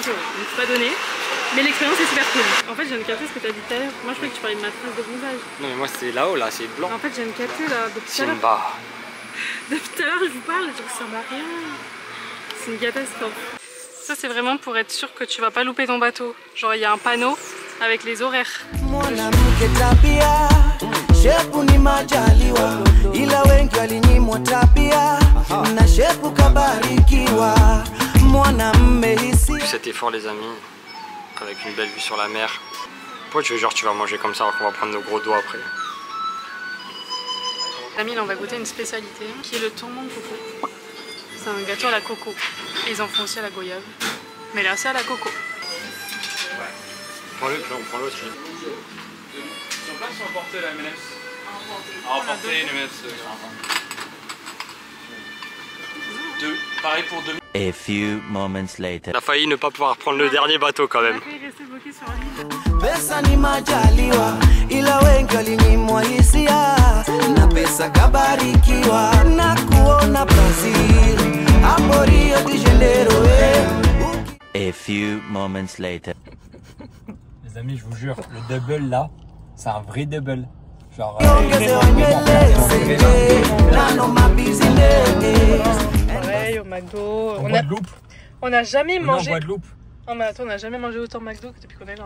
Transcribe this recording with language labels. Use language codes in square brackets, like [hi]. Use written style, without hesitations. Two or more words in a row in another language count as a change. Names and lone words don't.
[fr] Donc c'est pas donné, mais l'expérience est super cool. En fait, je viens de capter ce que tu as dit tout à l'heure. Moi, je croyais que tu parlais de ma trace de bronzage. Non, mais moi, c'est là-haut, là, c'est blanc. En fait, je viens de capter là, depuis tout à l'heure. Simba. Depuis tout à l'heure, je vous parle, je ressemble à rien. C'est une catastrophe. Ça, c'est vraiment pour être sûr que tu vas pas louper ton bateau. Genre, il y a un panneau avec les horaires. [sw] Mwanamke tabia, shepu ni majaliwa, ila wengi walinyimwa tabia na shepu kabarikiwa, mwanamme hisia. [fr] Cet effort les amis, avec une belle vue sur la mer. Pourquoi tu vas manger comme ça alors qu'on va prendre nos gros doigts après? Amis, là on va goûter une spécialité qui est le tourment de coco. C'est un gâteau à la coco. Et ils en font aussi à la goyave. Mais là c'est à la coco. Prends-le, on prend l'autre. Sur place ou emporter la M&M's? Emporter une M&M's. Deux. Pareil pour deux. [en] A few moments later. [fr] On a failli ne pas pouvoir prendre le dernier bateau quand même. Il est resté bloqué sur l'île. [sw] Pesa ni majaliwa, ila wengi walinyimwa hisia, na pesa kabarikiwa, na kuona Brazil, hapo Rio de Janeiro. [en] A few moments later. [fr] Les amis, je vous jure, le double là, c'est un vrai double. Genre. Pareil au McDo. On n'a jamais mangé. Non mais attends, on n'a jamais mangé autant McDo que depuis qu'on est là.